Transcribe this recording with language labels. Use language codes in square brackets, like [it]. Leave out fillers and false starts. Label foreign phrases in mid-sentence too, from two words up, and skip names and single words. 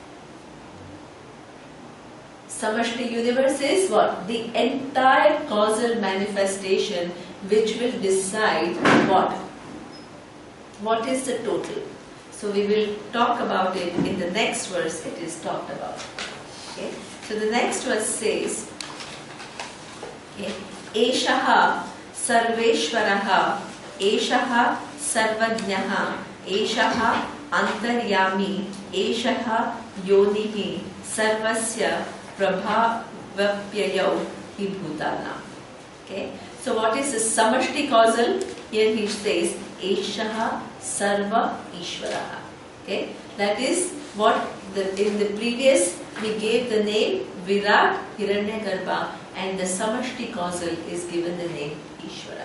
[en] Samashti universe is what? The entire causal manifestation which will decide what? What is the total? So we will talk about it in the next verse. It is talked about. Okay. So the next verse says, [sa] okay, Eshaha Sarveshwaraha, Eshaha Sarvajnaha, Eshaha Antaryami, Eshaha Yonihi, Sarvasya Prabhavapyayau hi Bhutana. [en] Okay. So what is the Samashti causal? Here he says, [sa] Eshaha Sarva Ishvaraha. [en] Okay, that is what in the previous we gave the name Virat Hiranyagarbha, and the Samashti causal is given the name Ishvara.